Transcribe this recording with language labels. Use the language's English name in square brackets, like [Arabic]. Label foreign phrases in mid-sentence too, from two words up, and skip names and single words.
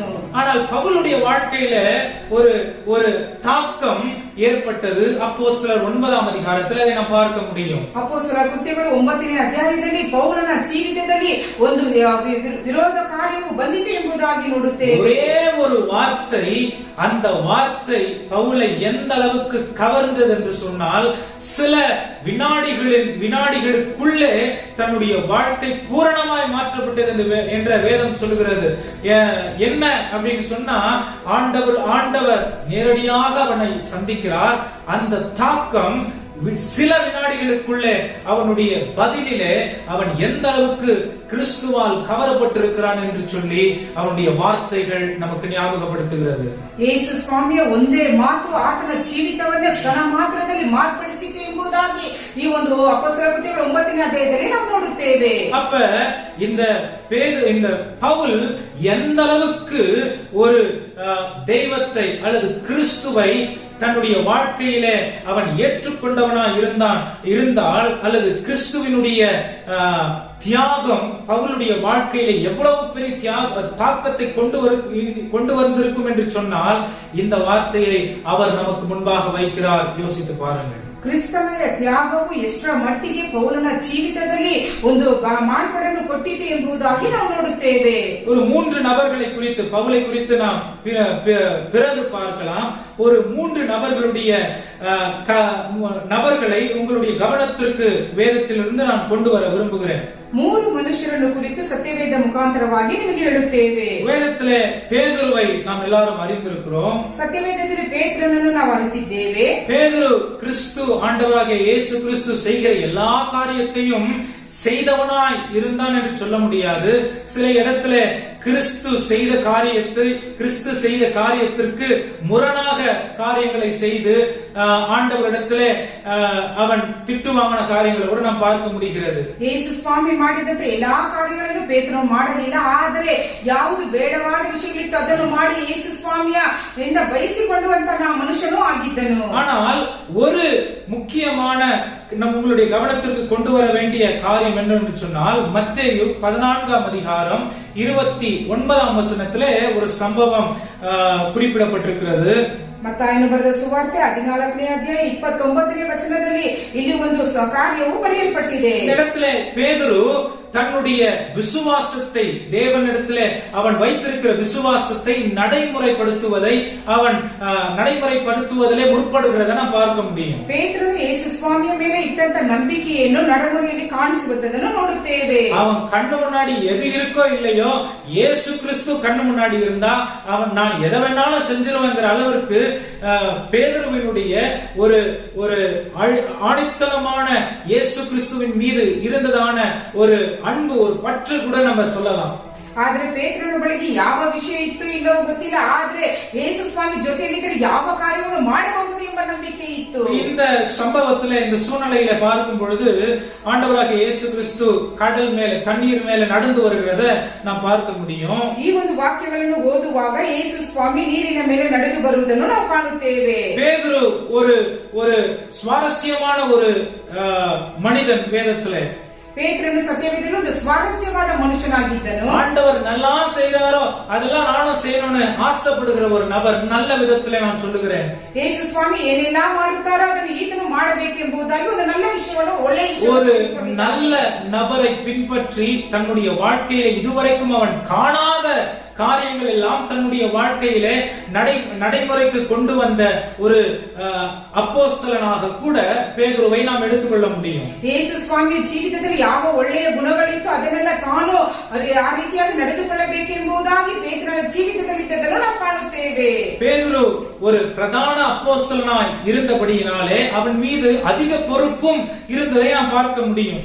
[Tamil] ஆனால் பவுலுடைய வாழ்க்கையில ஒரு தாக்கம் ஏற்பட்டது. அப்போஸ்தலர் 9ஆம் அதிகாரத்தில் அதை நாம் பார்க்க முடியும். [Kannada] ಅಪೊಸ್ತಲರ ಕೃತ್ಯಗಳು 9ನೇ ಅಧ್ಯಾಯದಲ್ಲಿ ಪೌಲನ ಜೀವಿತದಲ್ಲಿ ಒಂದು ವಿರೋಧ ಕಾರ್ಯವು ಬಂದಿತು ಎಂಬುದಾಗಿ ನೋಡುತ್ತೇವೆ. [Tamil] ஒரே ஒரு வார்த்தை, அந்த வார்த்தை பவுலை எந்த அளவுக்கு கவர்ந்தது என்று சொன்னால், சில வினாடிகளுக்குள்ளே தன்னுடைய வாழ்க்கை பூரணமாய் மாற்றப்பட்டது என்ற வேதம் சொல்லுகிறது. என்ன அப்படின்னு சொன்னா, ஆண்டவர் நேரடியாக அவனை சந்திக்கிறார். அந்த தாக்கம் சில வினாடிகளுக்குள்ளே அவனுடைய பதிலிலே அவன் எந்த அளவுக்கு கிறிஸ்துவால் கவரப்பட்டிருக்கிறான் என்று சொல்லி அவனுடைய வார்த்தைகள் நமக்கு ஞாபகப்படுத்துகிறது. [Kannada] ಯೇಸು ಸ್ವಾಮಿಯ ಒಂದೇ ಮಾತು ಆತನ ಜೀವಿತವನ್ನೇ ಕ್ಷಣ ಮಾತ್ರದಲ್ಲಿ ಮಾರ್ಪಡಿಸಿತು ಎಂಬುದಾಗಿ ಈ ಒಂದು ಅಪೊಸ್ತಲರ ಕೃತ್ಯಗಳು 9ನೇ ಅಧ್ಯಾಯದಲ್ಲಿ ನಾವು ನೋಡುತ್ತೇವೆ. [Tamil] அப்ப இந்த பவுல் எந்த அளவுக்கு ஒரு தெய்வத்தை அல்லது கிறிஸ்துவை தன்னுடைய வாழ்க்கையிலே அவன் ஏற்றுக்கொண்டவனாய் இருந்தால் அல்லது கிறிஸ்துவினுடைய தியாகம் பவுலுடைய வாழ்க்கையில எவ்வளவு பெரிய தாக்கத்தை கொண்டு வந்திருக்கும் என்று சொன்னால் இந்த வார்த்தையை அவர் நமக்கு முன்பாக வைக்கிறார். யோசித்து பாருங்கள். [Kannada] ಕ್ರಿಸ್ತನ ತ್ಯಾಗವು ಎಷ್ಟರ ಮಟ್ಟಿಗೆ ಪೌಲನ ಜೀವಿತದಲ್ಲಿ ಒಂದು ಮಾರ್ಪಾಡನ್ನು ಕೊಟ್ಟಿದೆ ಎಂಬುದಾಗಿ ನಾವು ನೋಡುತ್ತೇವೆ. [Tamil] ஒரு 3 நபர்களை குறித்து பவுலை குறித்து நாம் பிறகு பார்க்கலாம். ஒரு 3 நபர்களுடைய நபர்களை உங்களுடைய கவனத்திற்கு வேதத்திலிருந்து நான் கொண்டு வர விரும்புகிறேன். [Kannada] 3 ಮನುಷ್ಯರನ್ನು ಕುರಿತು ಸತ್ಯವೇದ ಮುಖಾಂತರವಾಗಿ ನಿಮಗೆ ಹೇಳುತ್ತೇವೆ. [Tamil] வேதத்திலே பேதுருவை நாம் எல்லாரும் அறிந்திருக்கிறோம். [Kannada] ಸತ್ಯವೇದದಲ್ಲಿ ಪೇತ್ರನನ್ನು ನಾವು அறிந்திದ್ದೇವೆ. [Tamil] பேதுரு கிறிஸ்து ஆண்டவராகிய இயேசு கிறிஸ்து செய்கிற எல்லா காரியத்தையும் செய்தவனாய் இருந்தான் என்று சொல்ல முடியாது. சில இடத்துல கிறிஸ்து செய்த காரியத்திற்கு முரணாக காரியங்களை செய்து ஆண்டவரிடத்திலே அவன் திட்டு வாங்கின காரியங்களை கூட நாம் பார்க்க முடிகிறது. [Kannada] ಯೇಸು ಸ್ವಾಮಿ ಮಾಡಿದಂತೆ ಎಲ್ಲಾ ಕಾರ್ಯಗಳನ್ನು ಪೇತ್ರನು ಮಾಡಲಿಲ್ಲ. ಆದರೆ ಯಾವುದು ಬೇಡವಾದ ವಿಷಯಗಳಿತ್ತು ಅದನ್ನು ಮಾಡಿ ಯೇಸು ಸ್ವಾಮಿಯ ಇಂದ ಬಯಸಿಕೊಳ್ಳುವಂತ ಮನುಷ್ಯನೂ ಆಗಿದ್ದನು. [Tamil] ஆனால் ஒரு முக்கியமான உங்களுடைய கவனத்திற்கு கொண்டு வர வேண்டிய காரியம் என்னவென்று சொன்னால் மத்தேயு 14ஆம் அதிகாரம் 29ஆம் வசனத்திலே ஒரு சம்பவம் குறிப்பிடப்பட்டிருக்கிறது. [Kannada] ಮತ್ತಾಯನು ಬರೆದ ಸುವಾರ್ತೆ 14ನೇ ಅಧ್ಯಾಯ 29ನೇ ವಚನದಲ್ಲಿ ಇಲ್ಲಿ ಒಂದು ಕಾರ್ಯವು ಬರೆಯಲ್ಪಟ್ಟಿದೆ. [Tamil] இந்த இடத்திலே பேதுரு தன்னுடைய விசுவாசத்தை தேவனிடத்திலே அவன் வைத்திருக்கிற விசுவாசத்தை நடைமுறைப்படுத்துவதிலே முற்படுகிறத நாம் பார்க்க முடியும். [Kannada] ಪೇತ್ರನು ಯೇಸು ಸ್ವಾಮಿಯ ಮೇಲೆ ಇಟ್ಟಂತ ನಂಬಿಕೆಯನ್ನು ನಡವಳಿಕೆಯಲ್ಲಿ ಕಾಣಿಸುವುದನ್ನು ನೋಡುತ್ತೇವೆ. [Tamil] அவன் கண்ணு முன்னாடி எது இருக்கோ இல்லையோ இயேசு கிறிஸ்து கண்ணு முன்னாடி இருந்தா அவன் நான் எதை வேணாலும் செஞ்சிருவேங்கிற அளவிற்கு பேதுருவினுடைய ஒரு ஆணித்தனமான இயேசு கிறிஸ்துவின் மீது இருந்ததான ஒரு அன்பு, ஒரு பற்று கூட நம்ம சொல்லலாம். [Kannada] ಆದ್ರೆ ಪೇತ್ರನ ಬಳಿಗೆ ಯಾವ ವಿಷಯ ಇತ್ತು ಇಲ್ಲವೋ ಗೊತ್ತಿಲ್ಲ. ಆದ್ರೆ ಯೇಸು ಸ್ವಾಮಿ ಜೊತೆಯಲ್ಲಿದ್ದರೆ ಯಾವ ಕಾರ್ಯವನ್ನು ಮಾಡಬಹುದು ಎಂಬ ನಂಬಿಕೆ ಇತ್ತು. [Tamil] இந்த சம்பவத்துல இந்த சூழ்நிலையில பார்க்கும் பொழுது ஆண்டவராகிய இயேசு கிறிஸ்து கடல் மேல தண்ணீர் மேல நடந்து வருகிறத நாம் பார்க்க முடியும். [Kannada] ಈ ಒಂದು ವಾಕ್ಯಗಳನ್ನು ಓದುವಾಗ ಯೇಸು ಸ್ವಾಮಿ ನೀರಿನ ಮೇಲೆ ನಡೆದು ಬರುವುದನ್ನು ನಾವು ಕಾಣುತ್ತೇವೆ. [Tamil] பேதுரு ஒரு சுவாரஸ்யமான ஒரு மனிதன். வேதத்திலே [Kannada] ಪೇತ್ರನು ಸತ್ಯವೇದದಲ್ಲಿ ಒಂದು ಸ್ವಾರಸ್ಯವಾದ ಮನುಷ್ಯನಾಗಿದ್ದನು. [Tamil] ஆண்டவர் நல்லா செய்றாரோ அதெல்லாம் நானும் செய்யணும்னு ஆசைப்படுகிற ஒரு நபர். நல்ல விதத்திலே நான் சொல்லுகிறேன். [Kannada] ಯೇಸು ಸ್ವಾಮಿ ಏನೆಲ್ಲ ಮಾಡುತ್ತಾರೋ ಅದನ್ನು ಈತನು ಮಾಡಬೇಕೆಂಬುದಾಗಿ ಒಂದು நல்ல விஷயವನ್ನು [Tamil] ஒரு நல்ல நபரை பின்பற்றி தன்னுடைய வாழ்க்கையை இதுவரைக்கும் அவன் காணாத காரியங்கள் எல்லாம் தன்னுடைய வாழ்க்கையிலே நடைமுறைக்கு கொண்டு வந்த ஒரு அப்போஸ்தலனாக கூட பேதுருவை நாம் எடுத்துக்கொள்ள முடியும். [Kannada] ಯೇಸು ಸ್ವಾಮಿಯ ಜೀವಿತದಲ್ಲಿ ಯಾವ ಒಳ್ಳೆಯ ಗುಣಗಳಿತ್ತು ಅದನ್ನೆಲ್ಲ ತಾನು ಆ ರೀತಿಯಾಗಿ ನಡೆದುಕೊಳ್ಳಬೇಕೆಂಬುದಾಗಿ ಪೇತ್ರನ ಜೀವಿತದಲ್ಲಿ ಇದ್ದದನ್ನು ನಾವು ಕಾಣುತ್ತೇವೆ. [Tamil] பேதுரு ஒரு பிரதான அப்போஸ்தலனாய் இருந்தபடியினாலே அவன் மீது அதிக பொறுப்பும் இருந்ததை நாம் பார்க்க முடியும்.